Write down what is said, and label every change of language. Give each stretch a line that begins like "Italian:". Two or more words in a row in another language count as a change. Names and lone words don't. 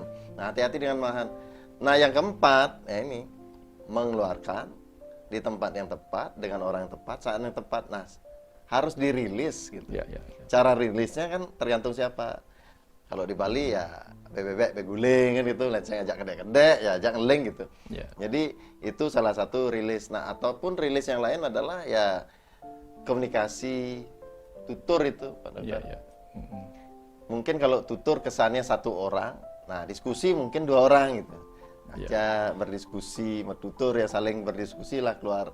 Indonesian: Nah, hati-hati dengan malahan. Nah, yang keempat, ya ini mengeluarkan di tempat yang tepat dengan orang yang tepat saat yang tepat. Nah, harus dirilis gitu. Cara rilisnya kan tergantung siapa. Kalau di Bali ya bebek beguling kan gitu, saya
Balinese: ngajak kedek-kedek
Indonesian: ya
Balinese: ajak ngeling
Indonesian: gitu. Jadi itu salah satu rilis. Nah, ataupun rilis yang lain adalah ya komunikasi tutur itu Pak Dokter. Mungkin kalau tutur kesannya satu orang, nah diskusi mungkin 2 orang gitu. Aja berdiskusi, tutur ya saling berdiskusi lah keluar.